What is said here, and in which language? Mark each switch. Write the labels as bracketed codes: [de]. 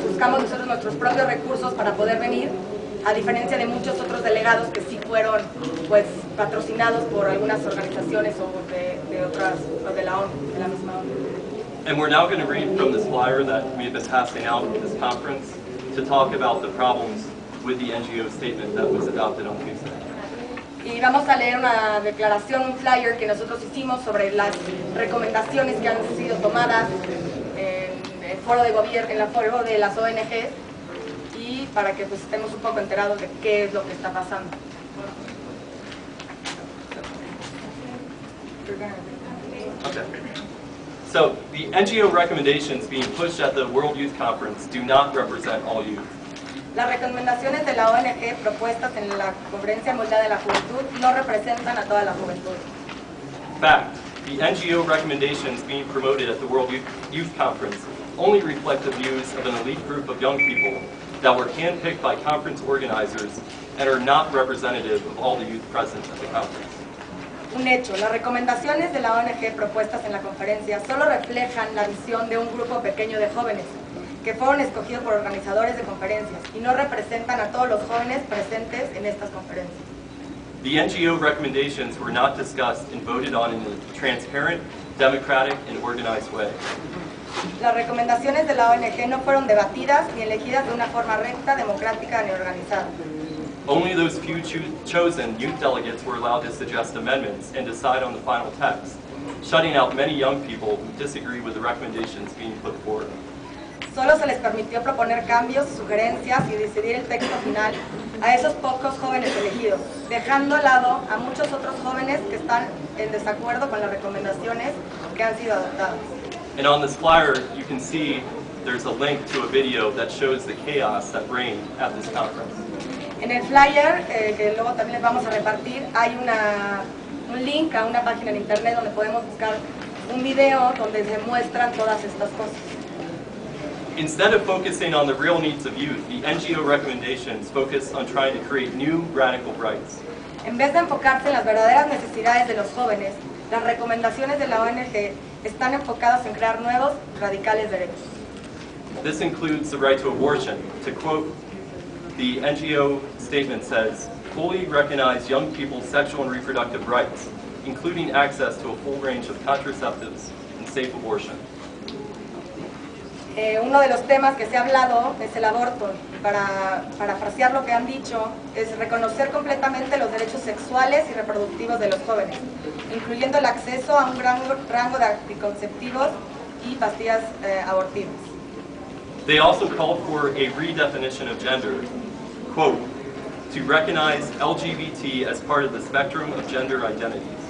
[es] Buscamos nosotros nuestros propios recursos para poder venir, a diferencia de muchos otros delegados que sí fueron pues patrocinados por algunas organizaciones o de otras, o de la ONU, de la misma ONU. [en] And we're now going to read from this flyer that we've been passing out at this conference to talk about the problems with the NGO statement that was adopted on Tuesday. [es] Y vamos a leer una declaración, un flyer que nosotros hicimos sobre las recomendaciones que han sido tomadas en el foro de gobierno, en el foro de las ONGs, y para que pues estemos un poco enterados de qué es lo que está pasando. [en] Okay. So the NGO recommendations being pushed at the World Youth Conference do not represent all youth. [es] Las recomendaciones de la ONG propuestas en la Conferencia Mundial de la Juventud no representan a toda la juventud. [en] Fact, the NGO recommendations being promoted at the World Youth Conference only reflect the views of an elite group of young people that were handpicked by conference organizers and are not representative of all the youth present at the conference. [es] Un hecho, las recomendaciones de la ONG propuestas en la conferencia solo reflejan la visión de un grupo pequeño de jóvenes que fueron escogidos por organizadores de conferencias y no representan a todos los jóvenes presentes en estas conferencias. [en] The NGO recommendations were not discussed and voted on in a transparent, democratic, and organized way. [es] Las recomendaciones de la ONG no fueron debatidas ni elegidas de una forma recta, democrática ni organizada. [en] Only those few chosen youth delegates were allowed to suggest amendments and decide on the final text, shutting out many young people who disagree with the recommendations being put forward. [es] Solo se les permitió proponer cambios, sugerencias y decidir el texto final a esos pocos jóvenes elegidos, dejando de lado a muchos otros jóvenes que están en desacuerdo con las recomendaciones que han sido adoptadas. [en] And on this flyer, you can see there's a link to a video that shows the chaos that reigned at this conference. [es] En el flyer, que luego también les vamos a repartir, hay un link a una página en internet donde podemos buscar un video donde se muestran todas estas cosas. [en] Instead of focusing on the real needs of youth, the NGO recommendations focus on trying to create new radical rights. [es] En vez de enfocarse en las verdaderas necesidades de los jóvenes, las recomendaciones de la ONG están enfocadas en crear nuevos, radicales derechos. [en] This includes the right to abortion. To quote, the NGO statement says, fully recognize young people's sexual and reproductive rights, including access to a full range of contraceptives and safe abortion. [es] Uno de los temas que se ha hablado es el aborto. Para parafrasear lo que han dicho, es reconocer completamente los derechos sexuales y reproductivos de los jóvenes, incluyendo el acceso a un gran rango de anticonceptivos y pastillas abortivas. [en] They also called for a redefinition of gender. Quote, to recognize LGBT as part of the spectrum of gender identities.